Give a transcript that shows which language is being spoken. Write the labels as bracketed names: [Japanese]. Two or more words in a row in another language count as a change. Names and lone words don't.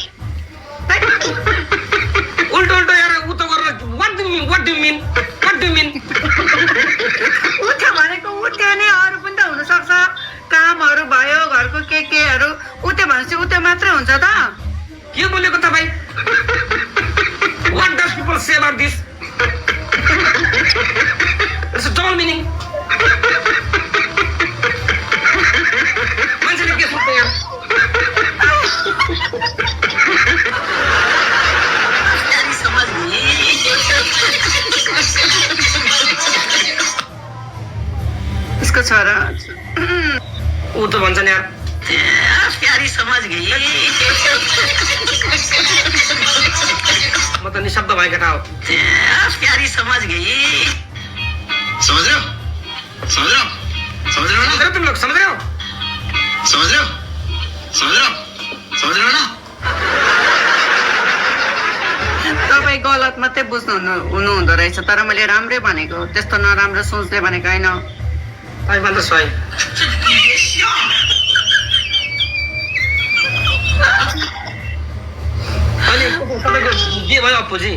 [Nepali] उल्टो उल्टो यार उ त गरेर [English] what do mean [Nepali] उठ्यो भनेको उठ्यो नि अरू पनि त हुनसक्छ कामहरू भयो घरको केहरू उठ्यो भनेपछि उठ्यो मात्रै हुन्छ त के बोलेको तपाईँ [English] what does people say about this it's a double meaning [Nepali] मान्छेले के सोच्छ यार उसको छोरा ऊ त भन्छ नि यार [Hindi] प्यारी समझ गई [Nepali] म त निशब्द भए केटा हो [Hindi] प्यारी समझ गई समझ रहे हो समझ रहे हो समझ रहे हो ना तुम लोग समझ रहे हो समझ रहे हो समझ रहे हो समझ रहे हो ना [Nepali] तपाईँ गलत मात्रै बुझ्नु हुनुहुँदो रहेछ तर मैले राम्रै भनेको त्यस्तो नराम्रो सोच्दै भनेको होइन तपाईँ मात्र सही अनि तपाईँको के भयो अप्पुजी